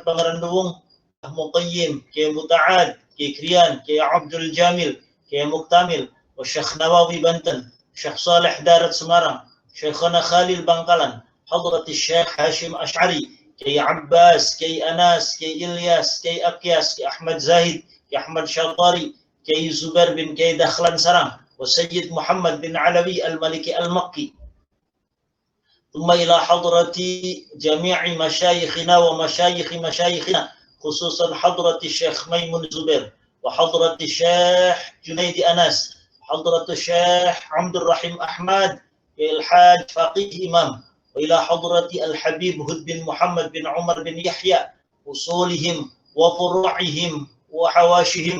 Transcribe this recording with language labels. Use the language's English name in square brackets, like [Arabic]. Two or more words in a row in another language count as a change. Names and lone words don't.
[Arabic] Pangeran Luwung, Muqayyim, Kiai Muta'ad, Kiai Krian, Kiai Abdul Jamil, Kiai Muktamil, wa Syekh Nawawi Banten, Syekh Saleh Darat Semarang, Syekhana Khalil Bangkalan, Hadrat Syekh Hashim Ash'ari, Kiai Abbas, Kiai Anas, Kiai Ilyas, Kiai Akyas, Kiai Ahmad Zahid, Kiai Ahmad Syatari, Kiai Zubair bin Kiai Dakhlan Sarang, wa Sayyid Muhammad bin Alawi Al-Maliki Al-Makki. ثم إلى حضرة جميع مشايخنا ومشايخ مشايخنا، خصوصا حضرة الشيخ ميمون زبير وحضرة الشيخ جنيد أنس، حضرة الشيخ عبد الرحيم أحمد الحاج فقيه إمام، وإلى حضرة الحبيب هد بن محمد بن عمر بن يحيى، وصولهم وفروعهم وحواشهم.